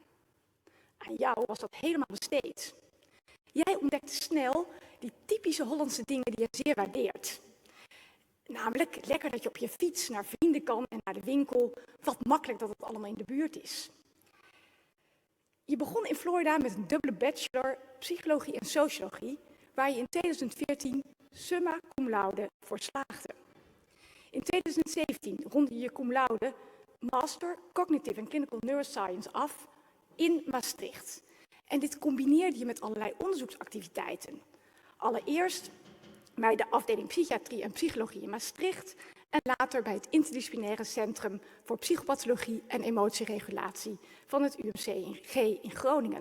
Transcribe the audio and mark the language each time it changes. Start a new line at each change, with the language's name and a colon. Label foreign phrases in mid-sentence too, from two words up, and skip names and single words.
Dutch: Aan jou was dat helemaal besteed. Jij ontdekte snel die typische Hollandse dingen die je zeer waardeert. Namelijk lekker dat je op je fiets naar vrienden kan en naar de winkel. Wat makkelijk dat het allemaal in de buurt is. Je begon in Florida met een dubbele bachelor psychologie en sociologie, waar je in 2014
Latin: summa cum laude
Dutch: voor slaagde. In 2017 rondde je
Latin: cum laude
Dutch: master
English: cognitive and clinical neuroscience
Dutch: af in Maastricht. En dit combineerde je met allerlei onderzoeksactiviteiten. Allereerst bij de afdeling psychiatrie en psychologie in Maastricht en later bij het interdisciplinaire centrum voor psychopathologie en emotieregulatie van het UMCG in Groningen.